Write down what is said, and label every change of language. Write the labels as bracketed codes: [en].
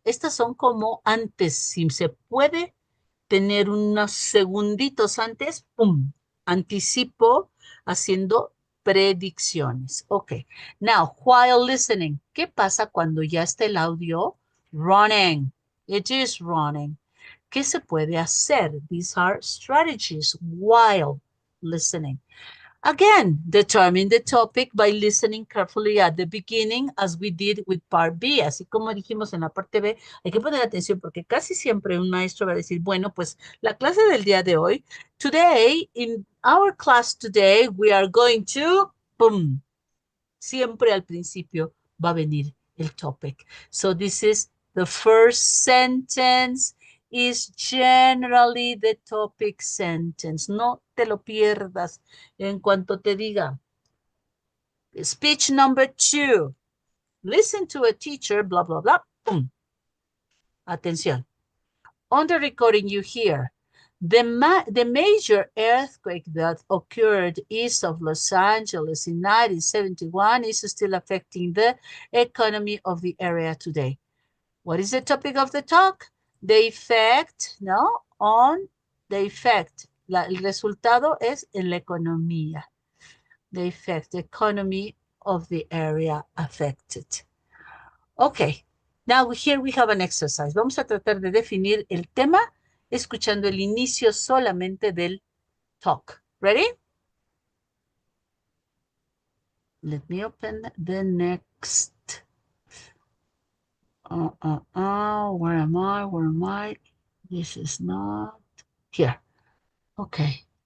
[es] Estas son como antes, si se puede tener unos segunditos antes, ¡pum! Anticipo haciendo predicciones. [en] Ok, now, while listening. [es] ¿Qué pasa cuando ya está el audio? [en] Running. It is running. [es] ¿Qué se puede hacer? [en] These are strategies while listening. Again, determine the topic by listening carefully at the beginning as we did with part B. [es] Así como dijimos en la parte B, hay que poner atención porque casi siempre un maestro va a decir, bueno, pues la clase del día de hoy, [en] today, in our class today, we are going to, [es] boom. Siempre al principio va a venir el topic. [en] So this is the first sentence is generally the topic sentence. [es] No te lo pierdas en cuanto te diga. [en] Speech number 2. Listen to a teacher, blah, blah, blah. Boom. Atención. On the recording you hear, the major earthquake that occurred east of Los Angeles in 1971 is still affecting the economy of the area today. What is the topic of the talk? The effect, ¿no? On the effect. [es] El resultado es en la economía. [en] The effect, the economy of the area affected. Okay, now here we have an exercise. [es] Vamos a tratar de definir el tema escuchando el inicio solamente del talk. [en] Ready? Let me open the next. Where am I? Where am I? This is not here. Okay.